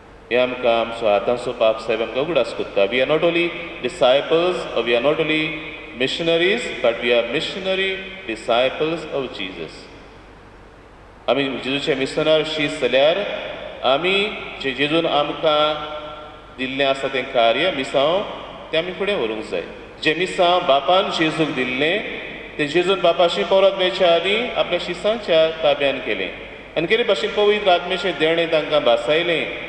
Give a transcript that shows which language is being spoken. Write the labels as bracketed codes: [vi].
[kok] हे आमकां आमचो आतांचो पाप साहेब आमकां उगडास कोत्ता. [en] We are not only disciples, we are not only missionaries, but we are missionary disciples of Jesus. [kok] आमी जेजूचे मिशनर शीस जाल्यार आमी जे जेजून आमकां दिल्लें आसा तें कार्य मिसांव तें आमी फुडें व्हरूंक जाय. जे मिसांव बापान जेजूक दिल्लें तें जेजून बापाशी परत वेच्या आदीं आपल्या शिसांच्या ताब्यान केलें आनी कितें भाशेन पवित्र आत्मेचें देणें तांकां भासायलें.